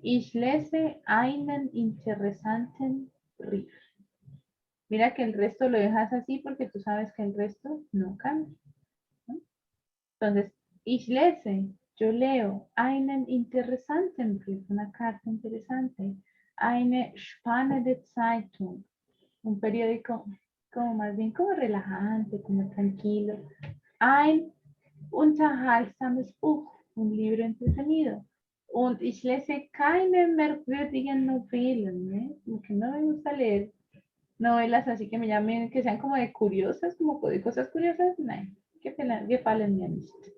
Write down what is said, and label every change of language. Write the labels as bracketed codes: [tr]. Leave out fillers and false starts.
[de] Ich lese einen interessanten Brief. [es] Mira que el resto lo dejas así porque tú sabes que el resto no cambia, ¿no? Entonces, [de] ich lese, [es] yo leo, [de] einen interessanten Brief, [es] una carta interesante, [de] eine spannende Zeitung, [es] un periódico como más bien como relajante, como tranquilo, [de] ein unterhaltsames Buch, [es] un libro entretenido. [de] Und ich lese keine merkwürdigen Novelen, ¿eh? [es] Como que no me gusta leer novelas así que me llamen, que sean como de curiosas, como de cosas curiosas. [de] Nein, gefallen mir nicht.